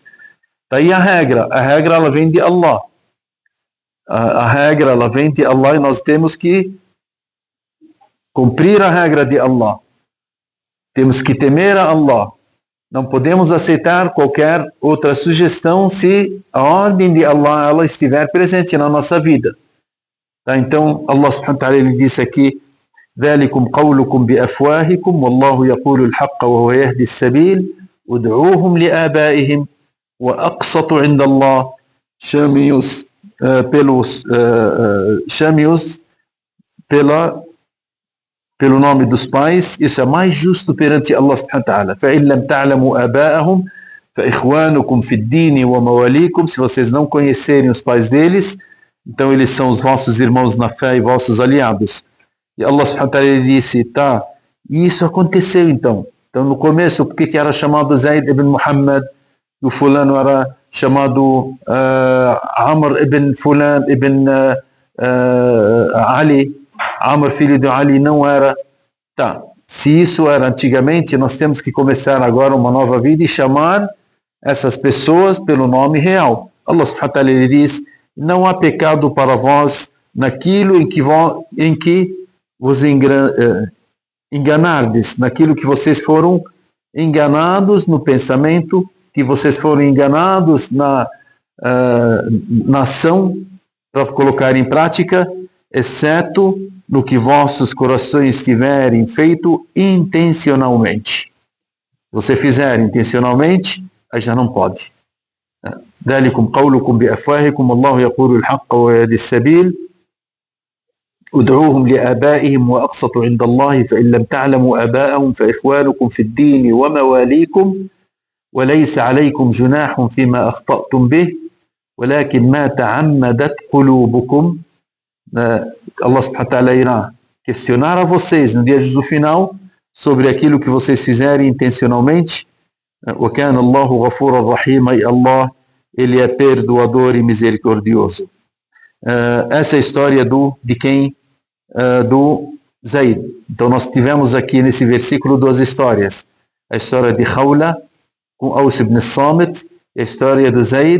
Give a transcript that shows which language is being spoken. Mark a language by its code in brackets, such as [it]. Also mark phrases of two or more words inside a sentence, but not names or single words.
[pt] Daí a regra ela vem de Allah. A regra ela vem de Allah e nós temos que cumprir a regra de Allah. Temos que temer a Allah. Não podemos aceitar qualquer outra sugestão se a ordem de Allah ela estiver presente na nossa vida. Tá? Então, [ar] الله سبحانه وتعالى [pt] ele disse aqui: [ar] ذَلِكُمْ قَوْلُكُمْ بِأَفْوَاهِكُمْ وَاللَّهُ يَقُولُ الْحَقَّ وَهُوَ يَهْدِي السَّبِيلَ ادْعُوهُمْ لِآبَائِهِمْ وَأَقْسَطُ عِنْدَ اللَّهِ. [pt] Chame-os pelo nome dos pais, isso é mais justo perante [ar] الله سبحانه وتعالى. فَإِنْ لَمْ تَعْلَمُوا آبَاءَهُمْ فَإِخْوَانُكُمْ فِي الدِّينِ وَمَوَالِيكُمْ. [pt] Se vocês não conhecerem os pais deles, então eles são os vossos irmãos na fé e vossos aliados. E [ar] الله سبحانه وتعالى [pt] disse, tá, e isso aconteceu então. Então no começo, por que era chamado Zayd ibn Muhammad? O fulano era chamado Amr ibn Fulan ibn Ali. Amr, filho de Ali, não era. Tá, se isso era antigamente, nós temos que começar agora uma nova vida e chamar essas pessoas pelo nome real. [ar] الله سبحانه وتعالى [pt] diz, não há pecado para vós naquilo em que vos enganardes, naquilo que vocês foram enganados no pensamento, que vocês foram enganados na ação para colocar em prática, exceto no que vossos corações tiverem feito intencionalmente. Você fizer intencionalmente, aí já não pode. [ar] ذلكم قولكم بأفواهكم والله يقول الحق ويهدي السبيل ادعوهم لآبائهم وأقسطوا عند الله فإن لم تعلموا آباءهم فإخوانكم في الدين ومواليكم وليس عليكم جناح فيما أخطأتم به ولكن ما تعمدت قلوبكم. الله سبحانه وتعالى [pt] irá questionar a vocês no dia do final sobre aquilo que vocês fizerem intencionalmente. [ar] وَكَانَ اللَّهُ غَفُورًا رَحِيمًا. [pt] E Allah, ele é perdoador e misericordioso. Essa é a história do Zayd. Então nós tivemos aqui nesse versículo duas histórias. A história de Khawla com Aus ibn Samit e a história do Zayd.